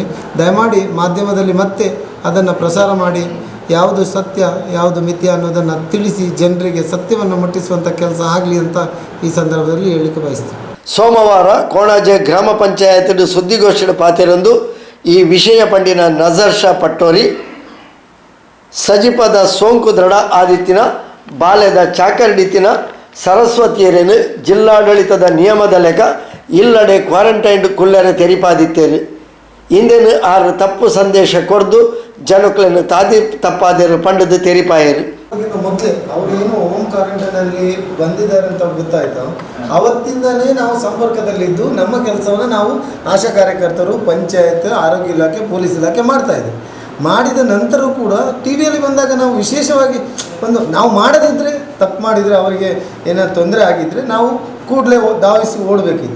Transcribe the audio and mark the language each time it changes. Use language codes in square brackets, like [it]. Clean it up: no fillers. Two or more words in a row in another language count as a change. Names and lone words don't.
[kn] ದಯಮಾಡಿ ಮಾಧ್ಯಮದಲ್ಲಿ ಮತ್ತೆ ಅದನ್ನು ಪ್ರಸಾರ ಮಾಡಿ ಯಾವುದು ಸತ್ಯ ಯಾವುದು ಮಿಥ್ಯ ಅನ್ನೋದನ್ನು ತಿಳಿಸಿ ಜನರಿಗೆ ಸತ್ಯವನ್ನು ಮುಟ್ಟಿಸುವಂಥ ಕೆಲಸ ಆಗಲಿ ಅಂತ ಈ ಸಂದರ್ಭದಲ್ಲಿ ಹೇಳಲಿಕ್ಕೆ ಬಯಸ್ತೀನಿ. [tcy] ಸೋಮವಾರ ಕೋಣಾಜೆ ಗ್ರಾಮ ಪಂಚಾಯತ್ ಸುದ್ದಿಗೋಷ್ಠಿ ಪಾತಿರಂದು ಈ ವಿಷಯ ಪಂಡಿನ ನಜರ್ ಶಾ ಪಟ್ಟೋರಿ ಸಜಿಪದ ಸೋಂಕು ದೃಢ ಆದಿತ್ತಿನ ಬಾಲ್ಯದ ಚಾಕರ್ಡಿತಿನ ಸರಸ್ವತಿಯರೇನು ಜಿಲ್ಲಾಡಳಿತದ ನಿಯಮದ ಲೆಕ್ಕ ಇಲ್ಲಡೆ ಕ್ವಾರಂಟೈನ್ಡ್ ಕುಲ್ಲರೆ ತೆರಿಪಾದಿತ್ತೇರು. ಇಂದೇನು 6 ತಪ್ಪು ಸಂದೇಶ ಕೊಡ್ದು ಜನಕ್ಕಳನ್ನು ತಪ್ಪಾದರು ಪಂಡದು ತೆರಿಪಾಯರು. [kn] ಮೊದಲೇ ಅವರು ಏನು [en] home quarantine [kn] ಬಂದಿದ್ದಾರೆ ಅಂತ ಗೊತ್ತಾಯ್ತು, ಅವತ್ತಿಂದನೇ ನಾವು ಸಂಪರ್ಕದಲ್ಲಿದ್ದು ನಮ್ಮ ಕೆಲಸವನ್ನು ನಾವು ಆಶಾ ಕಾರ್ಯಕರ್ತರು, ಪಂಚಾಯತ್, ಆರೋಗ್ಯ ಇಲಾಖೆ, ಪೊಲೀಸ್ ಇಲಾಖೆ ಮಾಡ್ತಾಯಿದ್ದೆ. ಮಾಡಿದ ನಂತರ ಕೂಡ ಟಿ ವಿಯಲ್ಲಿ ಬಂದಾಗ ನಾವು ವಿಶೇಷವಾಗಿ ನಾವು ಮಾಡದಿದ್ದರೆ, ತಪ್ಪು ಮಾಡಿದರೆ, ಅವರಿಗೆ ಏನಾದ್ರು ತೊಂದರೆ ಆಗಿದ್ದರೆ ನಾವು ಕೂಡಲೇ ಧಾವಿಸಿ ಓಡಬೇಕಿತ್ತು.